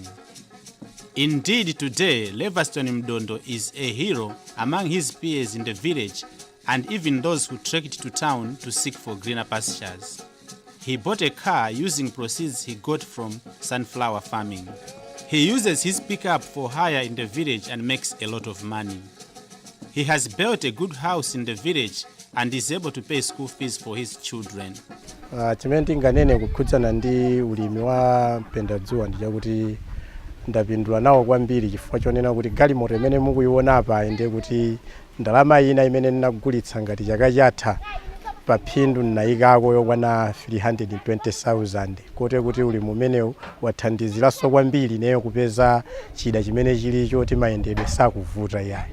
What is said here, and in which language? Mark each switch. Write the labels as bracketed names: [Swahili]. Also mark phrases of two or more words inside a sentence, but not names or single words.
[English] Indeed, today, Levaston Mdondo is a hero among his peers in the village and even those who trekked to town to seek for greener pastures. He bought a car using proceeds he got from sunflower farming. He uses his pickup for hire in the village and makes a lot of money. He has built a good house in the village and is able to pay school fees for his children. [Nyanja] Chimene nganene kukhudzana ndi ulimi wa mpendadzuwa ndi chakuti ndapindula nawo kwambiri chifukwa chonena kuti galimoto imene mukuiona apa inde kuti ndalama ina imene ndinagulitsa ngati chaka chatha pa phindu ndinayikako yokwana 320,000 kote kuti ulimi umenewu wathandiziranso kwambiri neyo kupeza chida chimene chili choti mayendedwe sakuvuta yayi.